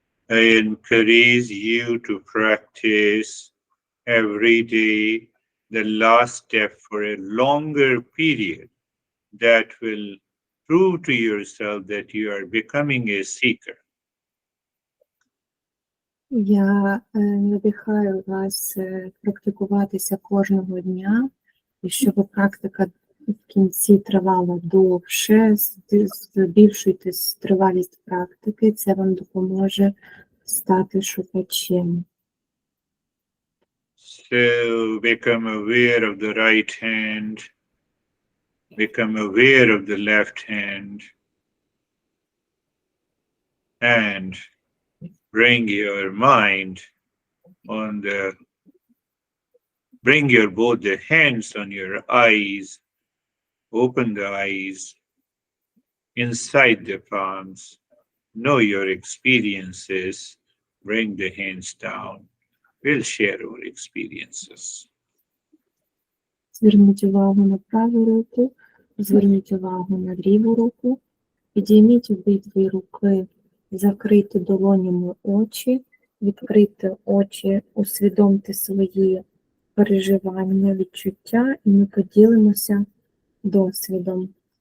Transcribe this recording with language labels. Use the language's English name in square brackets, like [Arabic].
[English] I encourage you to practice every day the last step for a longer period that will prove to yourself that you are becoming a seeker. [Ukrainian] Я надихаю вас практикуватися кожного дня, і щоб практика в кінці тривала довше, збільшуйте тривалість практики, це вам допоможе стати шукачем. [English] So become aware of the right hand, become aware of the left hand, and bring your mind on the, bring your both the hands on your eyes, open the eyes, inside the palms, know your experiences, bring the hands down. We'll share our experiences. [Ukrainian] Зверніть увагу на праву руку, зверніть увагу на ліву руку, підійміть обидві руки, закрийте долонями очі, відкрийте очі, усвідомте свої переживання, відчуття, і ми поділимося досвідом.